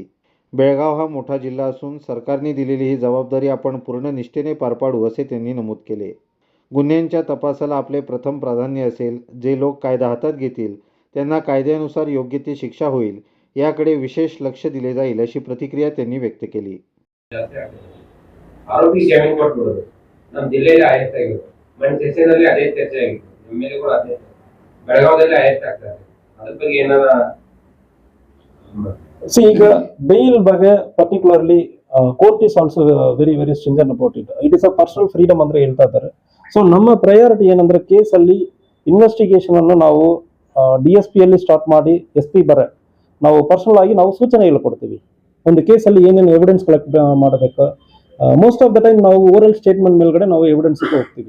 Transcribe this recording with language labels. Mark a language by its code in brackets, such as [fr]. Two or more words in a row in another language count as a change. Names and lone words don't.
[mr] बेळगाव हा मोठा जिल्हा असून सरकारने दिलेली ही जबाबदारी आपण पूर्ण निष्ठेने पार पाडू असे त्यांनी नमूद केले। गुन्ह्यांच्या तपासाला आपले प्रथम प्राधान्य असेल। जे लोक कायदा हातात घेतील त्यांना कायद्यानुसार योग्य ती शिक्षा होईल याकडे विशेष लक्ष दिले जाईल अशी प्रतिक्रिया त्यांनी व्यक्त केली। [kn] ಆರೋಪಿ ಜಾಮೀನು ಕೊಟ್ಬಿಡೋದು ನಮ್ಮ ಜಿಲ್ಲೆಯಲ್ಲಿ ಅರೆಸ್ಟ್ ಆಗಿರೋದು ಮನ್ ಸೆಷನಲ್ಲಿ ಅದೇ ಚರ್ಚೆ ಆಗಿತ್ತು ಎಮ್ಎಲ್ಎ ಕೂಡ ಅದೇ ಬೆಳಗಾವದಲ್ಲಿ ಅರೆಸ್ಟ್ ಆಗ್ತಾರೆ ಅದ್ರ ಬಗ್ಗೆ ಏನಾರ [en] ಈಗ bail ಬಗ್ಗೆ particularly court is also very stringent about it. It is a personal freedom [kn] ಅಂತ ಹೇಳ್ತಾ ಇದ್ದಾರೆ. ಸೊ ನಮ್ಮ ಪ್ರಯಾರಿಟಿ ಏನಂದ್ರೆ ಕೇಸ್ ಅಲ್ಲಿ ಇನ್ವೆಸ್ಟಿಗೇಷನ್ ಅನ್ನು ನಾವು DSP ಅಲ್ಲಿ ಸ್ಟಾರ್ಟ್ ಮಾಡಿ SP ಬರ ನಾವು ಪರ್ಸನಲ್ ಆಗಿ ನಾವು ಸೂಚನೆಗಳು ಕೊಡ್ತೀವಿ। ಒಂದು ಕೇಸಲ್ಲಿ ಏನೇನು [en] evidence collect [kn] ಮಾಡಬೇಕು, [en] most of the time [kn] ನಾವು [en] oral statement [kn] ಮೇಲ್ಗಡೆ ನಾವು ಎವಿಡೆನ್ಸ್ ಹೋಗ್ತೀವಿ।